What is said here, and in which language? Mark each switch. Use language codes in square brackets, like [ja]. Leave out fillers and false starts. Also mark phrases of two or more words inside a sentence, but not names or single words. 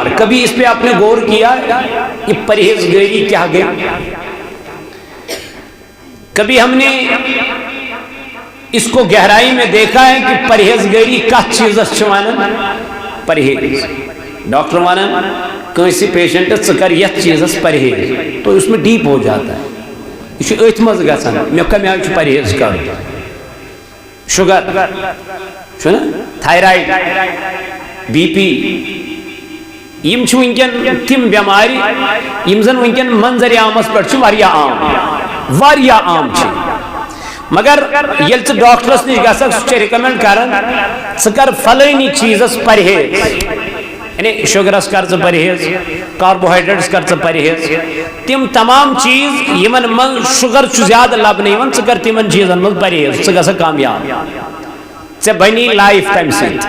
[ur] کبھی اس پہ آپ نے غور کیا یہ پرہیزگاری کیا گئی؟ کبھی ہم نے اس کو گہرائی میں دیکھا ہے کہ پرہیزگاری [ks] کس چیز ونان؟ [ur] پرہیز۔ [ks] ڈاکٹر ونان کسی پیشنٹ ثر یت چیز پرہیز، [ur] تو اس میں ڈیپ ہو جاتا ہے، [ks] یہ ات مز گژھان مے کمہ آئی پرہیز کر، شوگر چھنا، تھائرائڈ، بی پی، یم چھ ونکن تم بیماری یم زن ونکن منظر عامس پہ واریاہ عام چھ، مگر یل ژٕ ڈاکٹرس نش گژھکھ سہ چھُ ریکمینڈ کران ژٕ کر فلٲنی چیزس پرہیز، یعنی شوگرس کر ژٕ پرہیز، کاربوہائیڈریٹس کر ژٕ پرہیز، تم تمام چیز یمن من شوگر چھُ زیادہ لبنہٕ یوان ژٕ کر تمن چیزن من پرہیز، ژٕ گژھکھ کامیاب، ژےٚ بنی لائف تمہ سۭتۍ۔